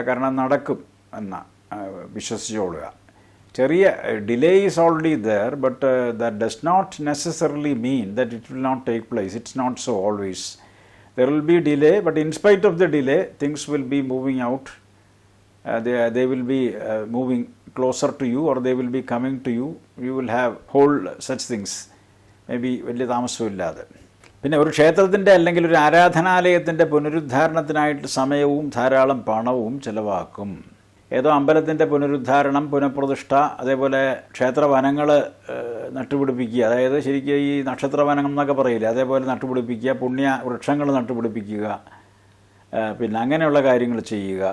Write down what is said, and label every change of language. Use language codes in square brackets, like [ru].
[ml] കാരണം നടക്കും എന്ന വിശ്വസിച്ചോളുക. ചെറിയ [en] Delay is already there, but that does not necessarily mean that it will not take place. It's not so always. There will be delay, but in spite of the delay things will be moving out. They will be moving closer to you or they will be coming to you. You will have hold such things. Maybe [ml] വലിയ താമസമില്ലാതെ. പിന്നെ ഒരു ക്ഷേത്രത്തിൻ്റെ അല്ലെങ്കിൽ ഒരു ആരാധനാലയത്തിൻ്റെ പുനരുദ്ധാരണത്തിനായിട്ട് സമയവും ധാരാളം പണവും ചിലവാക്കും. ഏതോ അമ്പലത്തിൻ്റെ പുനരുദ്ധാരണം, പുനഃപ്രതിഷ്ഠ, അതേപോലെ ക്ഷേത്രവനങ്ങൾ നട്ടുപിടിപ്പിക്കുക, അതായത് ശരിക്കും ഈ നക്ഷത്രവനം എന്നൊക്കെ പറയില്ലേ, അതേപോലെ നട്ടുപിടിപ്പിക്കുക, പുണ്യ വൃക്ഷങ്ങൾ നട്ടുപിടിപ്പിക്കുക, പിന്നെ അങ്ങനെയുള്ള കാര്യങ്ങൾ ചെയ്യുക.